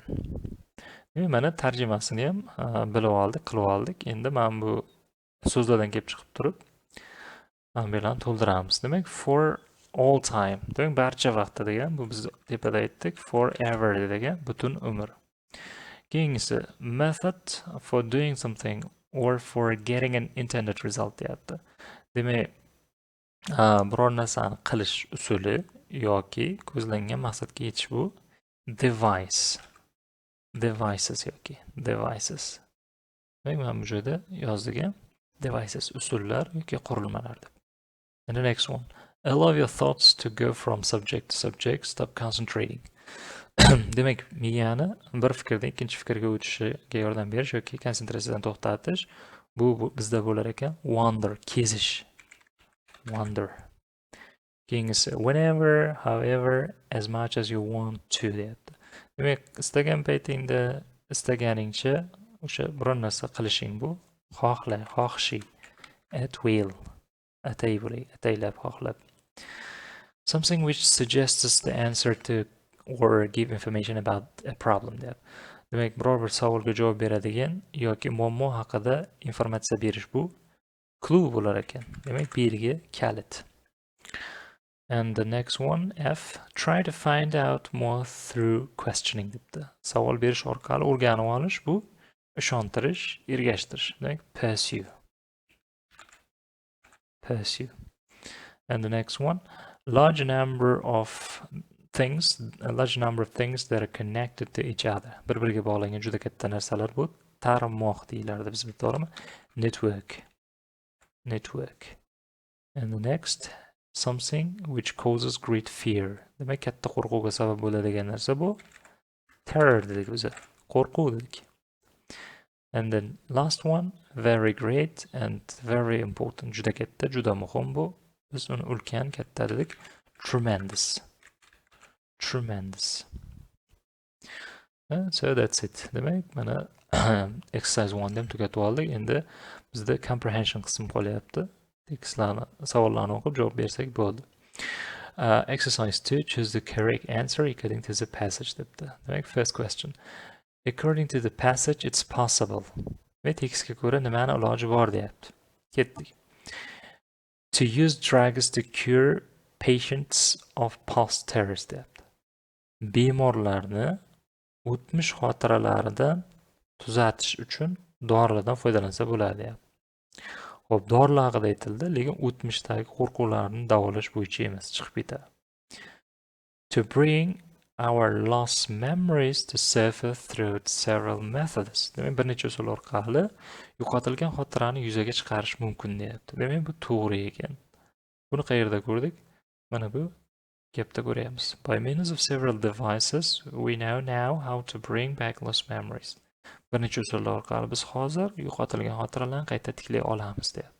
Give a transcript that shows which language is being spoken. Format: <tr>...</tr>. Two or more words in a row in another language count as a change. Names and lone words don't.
<uz>Demak, mana tarjimasini ham bilib oldik, qilib oldik. Endi men bu so'zlardan kelib chiqib turib, mana bu yerlarni to'ldiramiz. Demak,</uz> <en>for all time.</en> <uz>Demak, barcha vaqtda degan, bu biz tepada aytdik, forever degan, butun umr. Keyingisi,</uz> <en>method for doing something or for getting an intended result deyapti.</en> <uz>Demak, biror narsani qilish usuli yoki ko'zlangan maqsadga yetish bu device.</uz> <en>Devices yoki devices.</en> <uz>Demak, men bu yerda yozdim. Devices usullar yoki qurilmalar deb.</uz> <en>And the next one, allow your thoughts to go from subject to subject, stop concentrating.</en> <uz>Demak, miyani bir fikrdan ikkinchi fikrga o'tishiga yordam berish yoki konsentratsiyadan to'xtatish bu bizda bo'lar ekan wonder, kezish.</uz> <en>Wonder. Keyingisi, whenever, however, as much as you want to deyapti.</en> <uz>Demak, istagan paytingda istaganingcha o'sha biror narsa qilishing bu xohla, xohishing,</uz> <en>at will,</en> <uz>ataylab, xohlab.</uz> <en>Something which suggests the answer to or give information about a problem deyapti.</en> <uz>Demak, biror bir savolga javob beradigan yoki muammo haqida informatsiya berish bu clue bo'lar ekan. Demak, belgi, kalit.</uz> <en>And the next one, F, try to find out more through questioning debdi.</en> <uz>Savol berish orqali o'rganib olish bu ishontirish, ergashtirish. Demak,</uz> <en>pursue. Pursue. And the next one, a large number of things that are connected to each other.</en> <uz>Bir-biriga bog'langan juda katta narsalar bu tarmoq deyilardi bizda, to'g'rimi?</uz> <en>Network. And the next, something which causes great fear.</en> <uz>Demak, katta qo'rquvga sabab bo'ladigan narsa bu terror dedik biz. Qo'rquv dedik.</uz> <en>And then last one, very great and very important.</en> <uz>Juda katta, juda muhim bu. Biz uni ulkan, katta dedik.</uz> <en>Tremendous. So that's it.</en> <uz>Demak, mana exercise 1 dan tugatib oldik. Endi bizda comprehension qismi qolyapti. Tekstlarni, savollarni o'qib javob bersak bo'ldi.</uz> <en>Exercise 2, choose the correct answer according to the passage debdi.</en> <uz>Demak,</uz> <en>first question. According to the passage, it's possible.</en> <uz>Va tekstga ko'ra nimani iloji bor deyapti. Ketdik.</uz> <en>To use drugs to cure patients of past terrors deyapti.</en> <uz>Bemorlarni o'tmish xotiralaridan tuzatish uchun dorilardan foydalansa bo'ladi deyapti. Xo'p, dorilar haqida aytildi, lekin o'tmishdagi qo'rquvlarni davolash bo'yicha emas, chiqib ketadi.</uz> <en>To bring our lost memories to surface through several methods.</en> <uz>Demak, bir necha usul orqali yo'qotilgan xotirani yuzaga chiqarish mumkin deyapti. Demak, bu to'g'ri ekan. Buni qayerda ko'rdik? Mana bu gapda ko'ryapmiz.</uz> <en>By means of several devices, we know now how to bring back lost memories.</en> <uz>Bir necha usullar orqali biz hozir yo'qotilgan xotiralarni qayta tiklay olamiz deyapti.</uz>